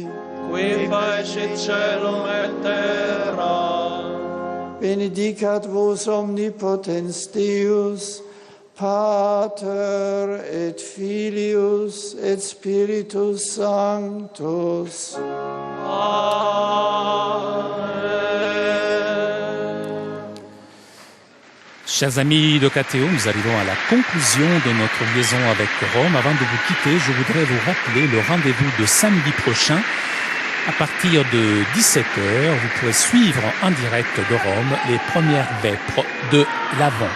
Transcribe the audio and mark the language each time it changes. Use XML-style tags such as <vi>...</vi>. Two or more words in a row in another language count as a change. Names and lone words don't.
<la>qui facit caelum et terra, benedicat vos omnipotens Deus, Pater et Filius et Spiritus Sanctus.</la> <fr>Chers amis de KTO, nous arrivons à la conclusion de notre liaison avec Rome. Avant de vous quitter, je voudrais vous rappeler le rendez-vous de samedi prochain. À partir de 17h, vous pourrez suivre en direct de Rome les premières vêpres de l'Avent.</fr>